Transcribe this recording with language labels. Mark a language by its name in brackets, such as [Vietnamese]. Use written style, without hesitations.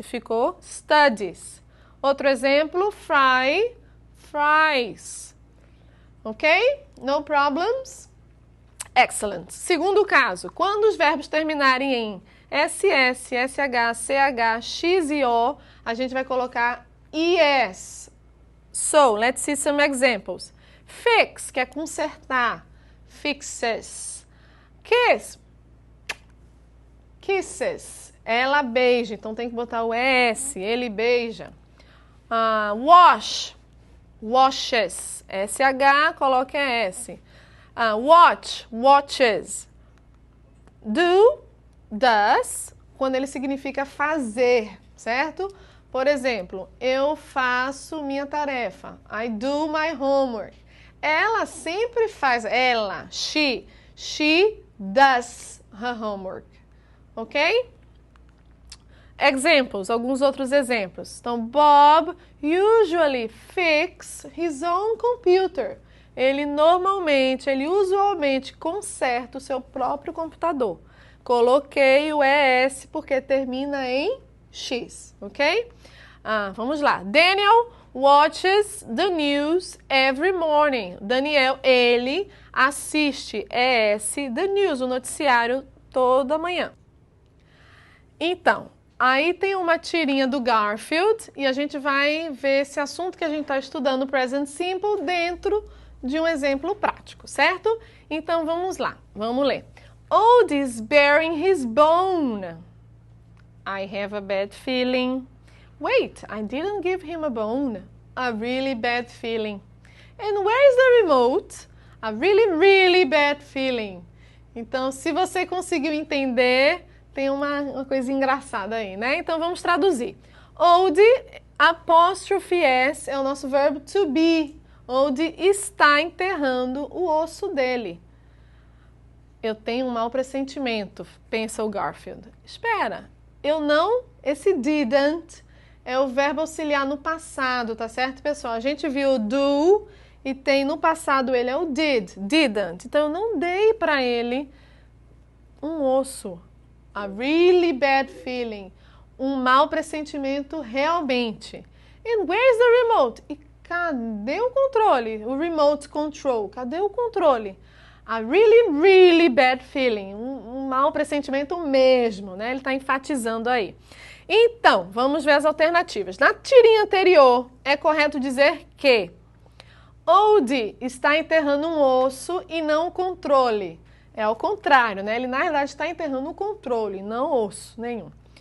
[Portuguese] Ficou studies. Outro exemplo, [English] fry, fries. [Portuguese] Ok? [English] No problems? Excellent. [Portuguese] Segundo caso, quando os verbos terminarem em SS, SH, CH, X e O, a gente vai colocar IS. [English] So, let's see some examples. Fix, [Portuguese] que é consertar. [English] Fixes. Kiss. Kisses. [Portuguese] Ela beija, então tem que botar o S. Ele beija. [English] Wash. Washes. SH, [Portuguese] coloque [English] S. Watch. Watches. Do. Does. [Portuguese] Quando ele significa fazer, certo? Por exemplo, eu faço minha tarefa. [English] I do my homework. [Portuguese] Ela sempre faz, [English] she does her homework, ok? [Portuguese] Examples, alguns outros exemplos. [English] Então, Bob usually fix his own computer. [Portuguese] Ele usualmente conserta o seu próprio computador. Coloquei o ES porque termina em X, ok? Vamos lá. [English] Daniel watches the news every morning. [Portuguese] Daniel, ele assiste [English] the news, [Portuguese] o noticiário, toda manhã. Então, aí tem uma tirinha do Garfield e a gente vai ver esse assunto que a gente está estudando, present simple, dentro de um exemplo prático, certo? Então, vamos lá, vamos ler. [English] Old is bearing his bone. I have a bad feeling. Wait, I didn't give him a bone. A really bad feeling. And where's the remote? A really, really bad feeling. [Portuguese] Então, se você conseguiu entender, tem uma coisa engraçada aí, né? Então, vamos traduzir. Old, apóstrofe S, é o nosso verbo to be. Old está enterrando o osso dele. Eu tenho um mau pressentimento, pensa o Garfield. Espera, eu não... Esse didn't é o verbo auxiliar no passado, tá certo, pessoal? A gente viu o do e tem no passado ele é o didn't. Então, eu não dei para ele um osso. [English] A really bad feeling. [Portuguese] Um mau pressentimento realmente. [English] And where's the remote? [Portuguese] E cadê o controle? O remote control. Cadê o controle? [English] A really, really bad feeling. [Portuguese] Um mau pressentimento mesmo, né? Ele está enfatizando aí. Então, vamos ver as alternativas. Na tirinha anterior, é correto dizer que Old está enterrando um osso e não o controle. É ao contrário, né? Ele, na verdade, está enterrando o controle, não osso nenhum.